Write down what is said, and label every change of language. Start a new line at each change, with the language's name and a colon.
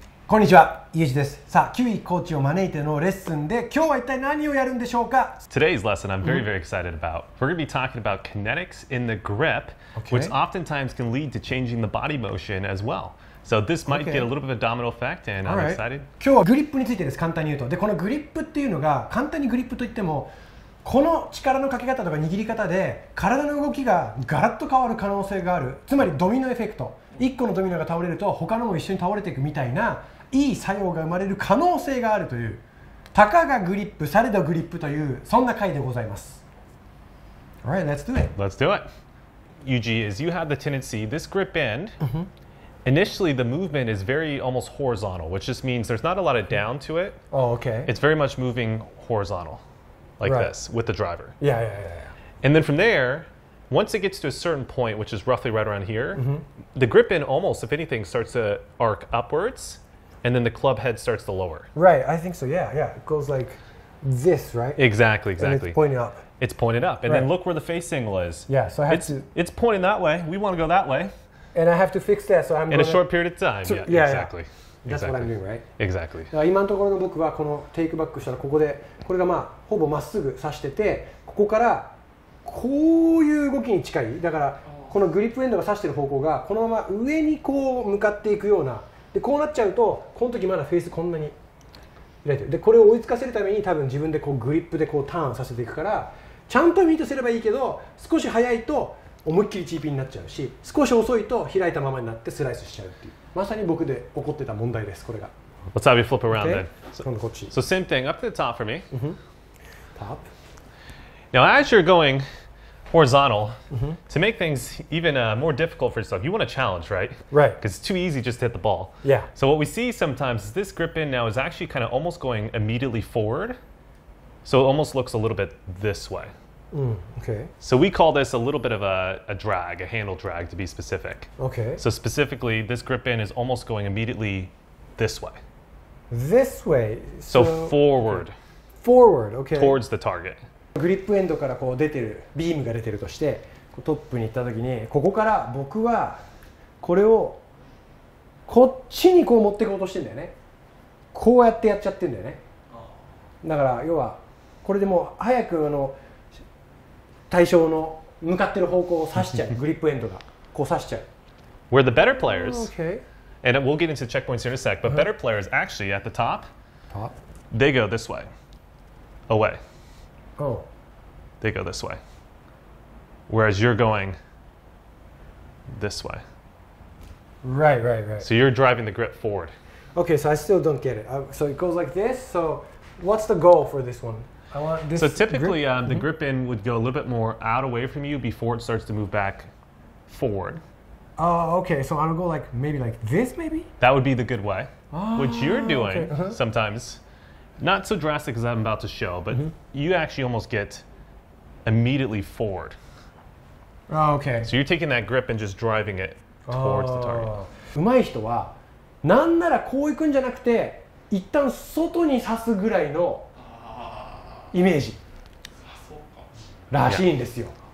Japanese: こんにちは、ユージです。さあ、キウイコーチを招いてのレッスンで今日は一体何をやるんでしょうか？
English: Today's lesson I'm very excited about. We're going to be talking about kinetics in the grip, which oftentimes can lead to changing the body motion as well. So this might get a little bit of a domino effect, and I'm excited.
Japanese: 今日はグリップについてです。簡単に言うと。で、このグリップっていうのが、簡単にグリップといっても、この力のかけ方とか握り方で体の動きがガラッと変わる可能性がある。つまりドミノエフェクト。1個のドミノが倒れると他のも一緒に倒れていくみたいないい作用が生まれる可能性があるという、たかがグリップされどグリップというそんな回でございます。
English: Alright, let's do it. Let's do it. Yuji, as you have the tendency, this grip end, initially the movement is very almost horizontal, which just means there's not a lot of down to it. Oh, okay. It's very much moving horizontal, like this, with the driver. Yeah. And then from there, once it gets to a certain point, which is roughly right around here, the grip end almost, if anything, starts to arc upwards. And then the club head starts to lower. Right, I think so. Yeah. It goes like this, right? Exactly. And it's pointing up. It's pointed up. And then look where the face angle is. Yeah, so I have to... It's pointing that way. We want to go that way. And I have to fix that, so I'm in a short period of time. Yeah, exactly. That's what I'm doing, right? Exactly.
Japanese: 今のところの僕はこのテイクバックしたらここで、これがまあほぼまっすぐ刺してて、ここからこういう動きに近い。だからこのグリップエンドが刺してる方向がこのまま上にこう向かっていくような。でこうなっちゃうとこの時まだフェースこんなに開いてる。でこれを追いつかせるために多分自分でこうグリップでこうターンさせていくから、ちゃんとミートすればいいけど、少し早いと思いっきりチーピンになっちゃうし、少し遅いと開いたままになってスライスしちゃうっていう、まさに僕で起こってた問題です。これが。
English: Let's have you flip around then.
Japanese: 今度こっち。
English: So same thing, up to the top for me. Top. Now as you're going horizontal, to make things even more difficult for yourself, you want a challenge, right? Right. Because it's too easy just to hit the ball. Yeah. So what we see sometimes is this grip in now is actually kind of almost going immediately forward. So it almost looks a little bit this way. Okay. So we call this a little bit of a drag, a handle drag to be specific. Okay. So specifically, this grip in is almost going immediately this way. This way. So forward. Forward. Okay. Towards the target.
Japanese: グリップエンドからこう出てるビームが出てるとして、トップに行った時にここから僕はこれをこっちにこう持っていこうとしてんだよね。こうやってやっちゃってんだよね。だから要はこれでもう早く対象の向かってる方向を指しちゃう。グリップエンドがこう指しちゃう。
English: Where the better players, Okay. and we'll get into checkpoints here in a sec, but better players actually at the top, they go this way, away. Oh. They go this way. Whereas you're going this way. Right. So you're driving the grip forward. Okay, so I still don't get it. So it goes like this. So what's the goal for this one? I want this. So typically the grip in would go a little bit more out away from you before it starts to move back forward. Oh, okay. So I'll go like maybe like this, maybe? That would be the good way. What you're doing sometimes, not so drastic as I'm about to show, but you actually almost get immediately forward. Oh, okay. So you're taking that grip and just driving it towards the target.
Japanese: 上手い人はなんならこういくんじゃなくて一旦外に刺すぐらいのイメージらしいんですよ。